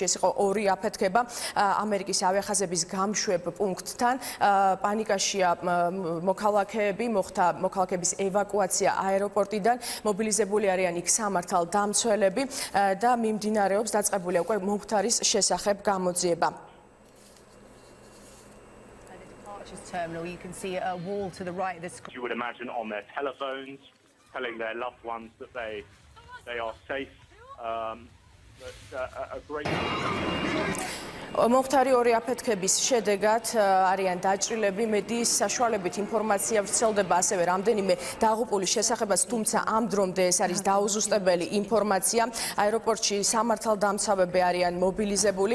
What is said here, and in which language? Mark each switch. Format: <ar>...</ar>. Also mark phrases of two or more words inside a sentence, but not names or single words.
<ka>ეს იყო ორი აფეთქება ამერიკის ავიახაზების გამშვებ პუნქტთან. პანიკაშია მოქალაქეები, მოხდა მოქალაქეების ევაკუაცია აეროპორტიდან. მობილიზებული არიან იქ სამართალ დამცველები და მიმდინარეობს დაწყებულია უკვე მომხდარის შესახებ გამოძიება.</ka> <en>Terminal, you can see a wall to the right. This you would imagine on their telephones, telling their loved ones that they are safe. A great.</en> <ka>მომხდარი ორი აფეთქების შედეგად არიან დაჭრილები, მედიის საშუალებით ინფორმაცია ვრცელდება ასევე რამდენიმე დაღუპულის შესახებაც, თუმცა ამ დრომდე ეს არის დაუზუსტებელი ინფორმაცია. აეროპორტში სამართალდამცავები არიან მობილიზებული.</ka>